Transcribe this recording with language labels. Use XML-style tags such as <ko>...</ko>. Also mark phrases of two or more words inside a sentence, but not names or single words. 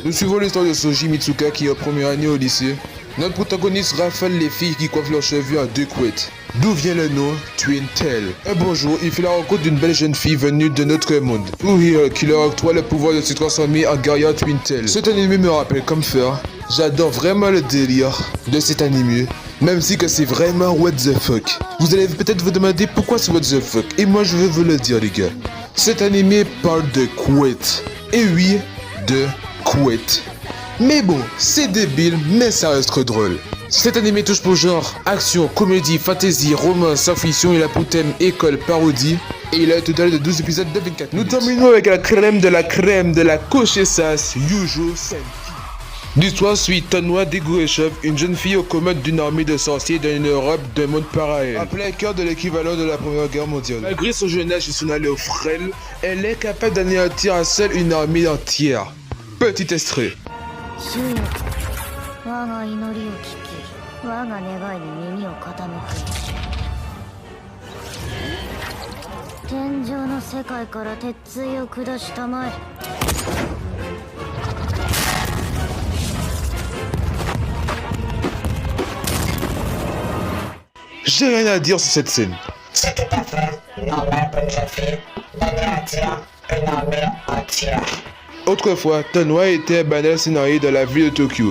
<fr>Nous suivons l'histoire de Soji Mitsuka qui est en première année au lycée. Notre protagoniste raffole les filles qui coiffent leurs cheveux à 2 couettes. D'où vient le nom Twin Tail. Un bon jour, il fait la rencontre d'une belle jeune fille venue de notre monde. Uri qui leur octroie le pouvoir de se transformer en guerrière Twin Tail. Cet animé me rappelle Comfort. J'adore vraiment le délire de cet animé. Même si que c'est vraiment</fr> <en>what the fuck.</en> <fr>Vous allez peut-être vous demander pourquoi c'est</fr> <en>what the fuck.</en> <fr>Et moi je vais vous le dire les gars. Cet animé parle de couettes. Et oui, de couettes. Mais bon, c'est débile, mais ça reste trop drôle. Cet animé touche pour genre action, comédie, fantasy, romance, science-fiction, il a pour thème école, parodie. Et il a un total de 12 épisodes de 24 minutes. Nous terminons avec la crème de la Koshesas, Yujo Senki. L'histoire suit Tonwa Degourechev, une jeune fille aux commandes d'une armée de sorciers dans une Europe d'un monde parallèle, en plein cœur de l'équivalent de la Première Guerre mondiale. Malgré son jeune âge et son allure frêle, elle est capable d'anéantir à seule une armée entière. Petit extrait.</fr> <ja>主よ、我が祈りを聞き、我が願いに耳を傾け。天上の世界から鉄槌を下したまえ。</ja> <fr>J'ai rien à dire sur cette scène. C'est tout à fait normal pour une jeune fille d'anéantir une armée entière. Autrefois, Tonwa était un banal scénario dans la ville de Tokyo.</fr>